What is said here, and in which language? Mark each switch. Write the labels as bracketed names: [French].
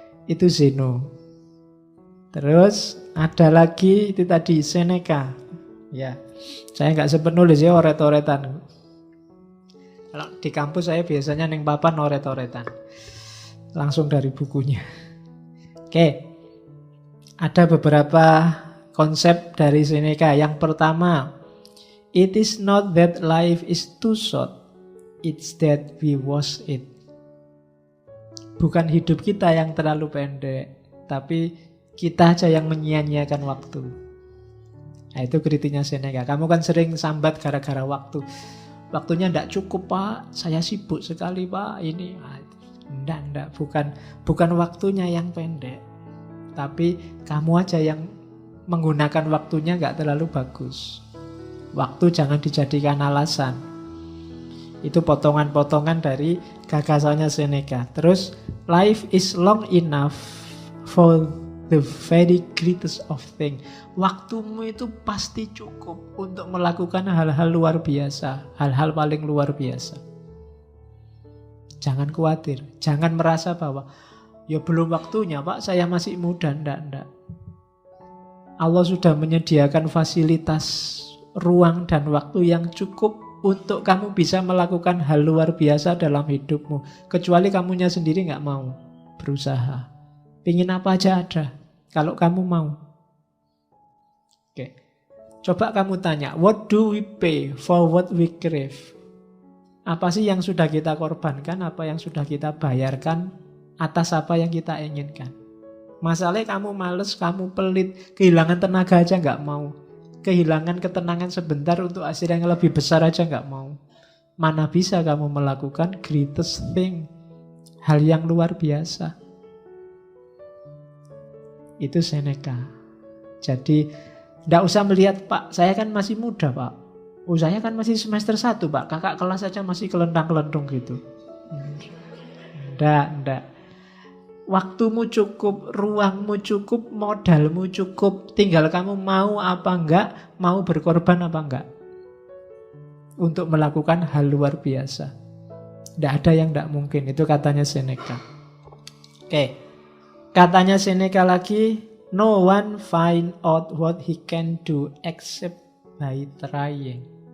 [Indonesian] Itu Zeno. Terus ada lagi itu tadi Seneca. Ya, saya nggak sempat nulis ya oret-oretan. Kalau di kampus saya biasanya neng papan oret-oretan. Langsung dari bukunya. Oke. Ada beberapa konsep dari Seneca. Yang pertama, [English] it is not that life is too short, it's that we waste it. [Indonesian] Bukan hidup kita yang terlalu pendek, tapi kita aja yang menyia-nyiakan waktu. Nah, itu kritiknya Seneca. Kamu kan sering sambat gara-gara waktu. Waktunya tidak cukup, Pak. Saya sibuk sekali, Pak. Ini, enggak. Bukan waktunya yang pendek. Tapi kamu aja yang menggunakan waktunya nggak terlalu bagus. Waktu jangan dijadikan alasan. Itu potongan-potongan dari gagasannya Seneca. Terus, [English] life is long enough for the very greatest of things. [Indonesian] Waktumu itu pasti cukup untuk melakukan hal-hal luar biasa. Hal-hal paling luar biasa. Jangan khawatir. Jangan merasa bahwa ya belum waktunya, Pak, saya masih muda. Ndak. Allah sudah menyediakan fasilitas ruang dan waktu yang cukup untuk kamu bisa melakukan hal luar biasa dalam hidupmu. Kecuali kamunya sendiri nggak mau berusaha. Pingin apa aja ada, kalau kamu mau. Oke. Coba kamu tanya, [English] what do we pay for what we crave? [Indonesian] Apa sih yang sudah kita korbankan, apa yang sudah kita bayarkan atas apa yang kita inginkan? Masalahnya kamu males, kamu pelit, kehilangan tenaga aja nggak mau. Kehilangan ketenangan sebentar untuk hasil yang lebih besar aja nggak mau. Mana bisa kamu melakukan [English] greatest thing, [Indonesian] hal yang luar biasa. Itu Seneca. Jadi tidak usah melihat, Pak, saya kan masih muda, Pak. Oh, saya kan masih semester 1, Pak. Kakak kelas aja masih kelentang-kelentung gitu. Ndak. Waktumu cukup, ruangmu cukup, modalmu cukup. Tinggal kamu mau apa enggak, mau berkorban apa enggak. Untuk melakukan hal luar biasa. Tidak ada yang tidak mungkin. Itu katanya Seneca. Oke. Katanya Seneca lagi, [English] no one find out what he can do except by trying.